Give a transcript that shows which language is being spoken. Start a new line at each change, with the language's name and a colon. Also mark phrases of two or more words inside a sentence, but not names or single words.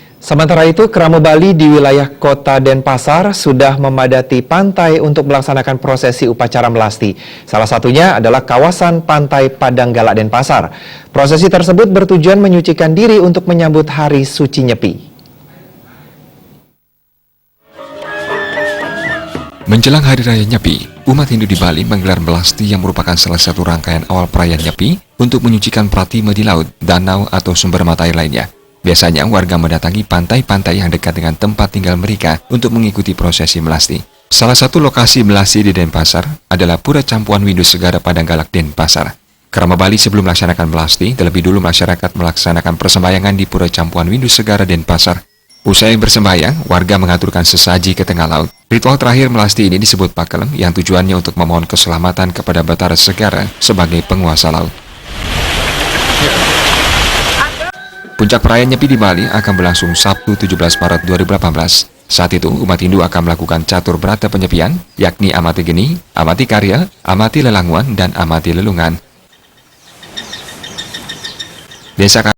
Indonesian: Sementara itu, kerama Bali di wilayah Kota Denpasar sudah memadati pantai untuk melaksanakan prosesi upacara melasti. Salah satunya adalah kawasan Pantai Padang Galak Denpasar. Prosesi tersebut bertujuan menyucikan diri untuk menyambut Hari Suci Nyepi. Menjelang Hari Raya Nyepi, umat Hindu di Bali menggelar melasti yang merupakan salah satu rangkaian awal perayaan Nyepi untuk menyucikan pratima di laut, danau, atau sumber mata air lainnya. Biasanya warga mendatangi pantai-pantai yang dekat dengan tempat tinggal mereka untuk mengikuti prosesi melasti. Salah satu lokasi melasti di Denpasar adalah Pura Campuan Windu Segara Padang Galak Denpasar. Kerama Bali sebelum melaksanakan melasti, terlebih dulu masyarakat melaksanakan persembahyangan di Pura Campuan Windu Segara Denpasar. Usai bersembahyang, warga mengaturkan sesaji ke tengah laut. Ritual terakhir melasti ini disebut pakelem, yang tujuannya untuk memohon keselamatan kepada Batara Segara sebagai penguasa laut. Puncak perayaan Nyepi di Bali akan berlangsung Sabtu 17 Maret 2018. Saat itu, umat Hindu akan melakukan catur berata penyepian, yakni amati geni, amati karya, amati lelanguan, dan amati lelungan. Desa